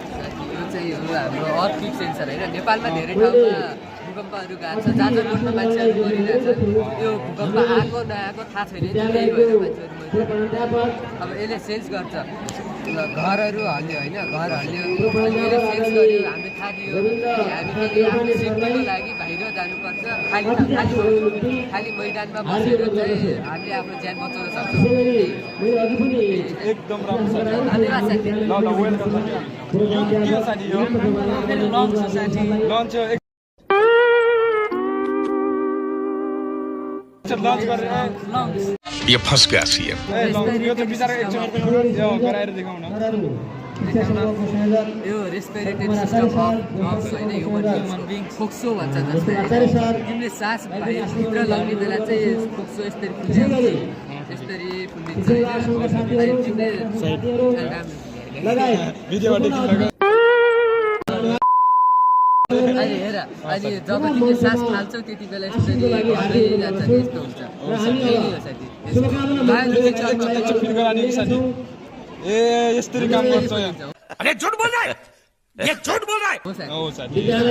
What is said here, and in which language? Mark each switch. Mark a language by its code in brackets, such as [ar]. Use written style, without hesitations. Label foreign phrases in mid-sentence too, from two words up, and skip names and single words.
[ne] चाहिँ हो हाम्रो [en] earthquake sensor [ne] हैन नेपालमा धेरै ठाउँमा भूकम्पहरू गएको छ जहाँ जहाँ मान्छेहरू मरिरहेछ यो भूकम्प आएको नआएको थाहा छैन त्यही भएर मान्छेहरू अब यसले सेन्स गर्छ घरहरू हल्यो होइन घर हल्यो अनि यसले सेन्स गर्यो हामीले थाहा दियो हामीले आफ्नो सेफ्टीको लागि बाहिर जानुपर्छ खाली मैदानमा बसेर चाहिँ हामीले आफ्नो ज्यान बचाउन सक्छौँ एकदम राम्रो छ धन्यवाद साथी ल वेलकम साथी यो के साथी यो लन्च साथी लन्च लन्च गरेर [hi] ये फंस गया सीएम [ne] यो त बिचारा एकचोटि यो गराएर देखाउन यो [en] respiratory system of [ne] होइन [en] human being [ne] फोक्सो भन्छ जस्तै तिमीले सास भित्र लगाउने बेला चाहिँ फोक्सो यसरी फुल्छ यसरी फुल्लिन्छ अहिले हेर अहिले जब तिमीले सास फाल्छौ त्यति बेला यसरी घट्दै जान्छ यस्तो हुन्छ ए यस्तरी काम गर्छ [hi] अरे झूठ बोल रहा है ये झूठ बोल रहा है [ne] हो साथी